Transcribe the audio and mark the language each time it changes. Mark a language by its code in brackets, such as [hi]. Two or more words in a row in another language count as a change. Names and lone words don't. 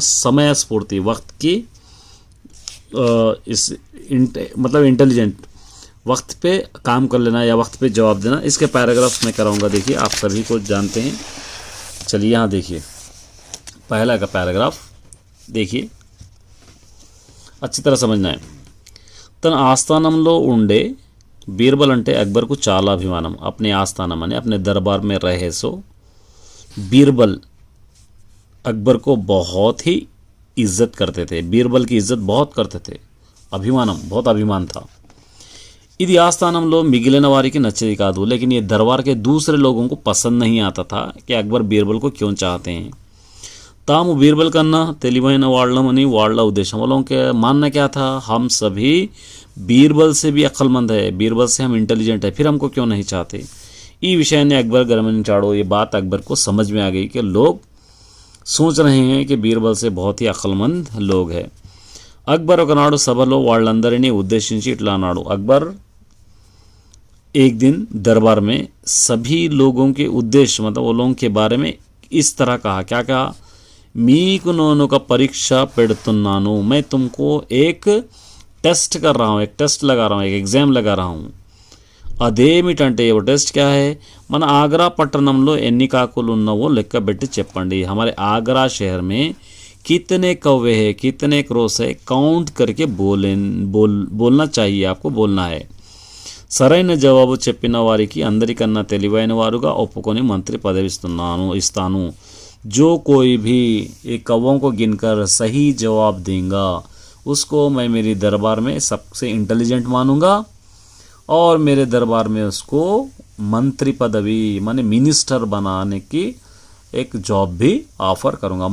[hi] समय स्फूर्ति, वक्त की मतलब इंटेलिजेंट, वक्त पे काम कर लेना या वक्त पे जवाब देना, इसके पैराग्राफ्स में कराऊंगा। देखिए आप सभी को जानते हैं। चलिए यहाँ देखिए, पहला का पैराग्राफ देखिए, अच्छी तरह समझना है। [te] తన ఆస్థానంలో ఉండే బీర్బల్ అంటే అక్బర్కు చాలా అభిమానం। [hi] अपने आस्थानम ने अपने दरबार में रहे सो बीरबल अकबर को बहुत ही इज्जत करते थे। बीरबल की इज्जत बहुत करते थे। अभिमानम, बहुत अभिमान था। [te] ఇది ఆస్థానంలో మిగిలిన వారికి నచ్చేది కాదు, [hi] लेकिन ये दरबार के दूसरे लोगों को पसंद नहीं आता था कि अकबर बीरबल को क्यों चाहते हैं। [te] తాము బీర్బల్ కన్నా తెలివైన వాళ్ళమని వాళ్ళ ఉద్దేశం। [hi] वालों के मानना क्या था? हम सभी बीरबल से भी अक्लमंद है, बीरबल से हम इंटेलिजेंट है, फिर हमको क्यों नहीं चाहते। [te] ఈ విషయాన్ని अकबर गमनिంచాడు। [hi] ये बात अकबर को समझ में आ गई कि लोग सोच रहे हैं कि बीरबल से बहुत ही अक्लमंद लोग हैं। [te] अकबर ఒకనాడు సభలో వాళ్ళందరినీ ఉద్దేశించి ఇట్లా అన్నాడు। [hi] अकबर एक दिन दरबार में सभी लोगों के उद्देश्य मतलब वो लोगों के बारे में इस तरह कहा। क्या कहा? [te] మీకు నేను ఒక పరీక్ష పెడుతున్నాను, [hi] मैं तुमको एक टेस्ट कर रहा हूँ, एक टेस्ट लगा रहा हूँ, एक एग्जाम लगा रहा हूँ। అదేమిటంటే वो टेस्ट क्या है? [te] మన ఆగ్రా పట్టణంలో ఎన్ని కాకులు ఉన్నావో లెక్క పెట్టి చెప్పండి। [hi] हमारे आगरा शहर में कितने कौवे हैं, कितने क्रोस है, काउंट करके बोलना चाहिए, आपको बोलना है। [te] సరైన జవాబు చెప్పిన వారికి అందరికన్నా తెలివైన వారుగా ఒప్పుకొని మంత్రి పదవి ఇస్తాను. [hi] जो कोई भी एक कौवों को गिनकर सही जवाब देगा उसको मैं मेरी दरबार में सबसे इंटेलिजेंट मानूंगा और मेरे दरबार में उसको मंत्री पदवी माने मिनिस्टर बनाने की एक जॉब भी ऑफर करूंगा.